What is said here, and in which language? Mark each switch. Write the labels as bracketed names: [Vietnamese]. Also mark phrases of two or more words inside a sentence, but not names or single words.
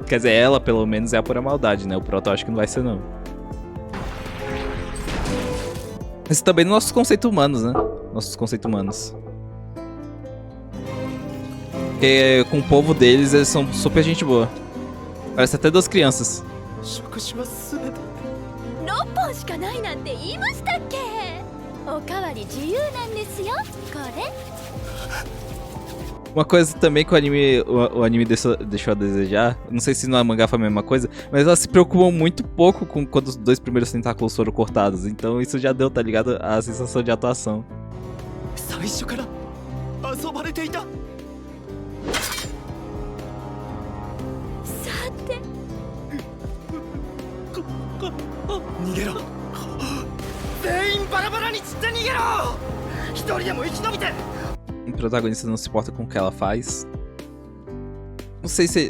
[Portuguese] Quer dizer, ela pelo menos é a pura maldade, né? O proto acho que não vai ser, não. Mas também nos nossos conceitos humanos, né? Nossos conceitos humanos. Porque com o povo deles, eles são super gente boa. Parece até duas crianças. [Japanese] 6 本しかないなんて言いましたっけ。おかわり自由なんですよ、これ。 [Portuguese] Uma coisa também que o anime deixou a desejar, não sei se no mangá foi a mesma coisa, mas elas se preocupam muito pouco com quando os dois primeiros tentáculos foram cortados, então isso já deu, tá ligado? A sensação de atuação. [Japanese] 最初から遊ばれていた。さて。逃げろ。全員バラバラに散って逃げろ。一人でも生き延びて。 [Portuguese] O protagonista não se importa com o que ela faz. Não sei se...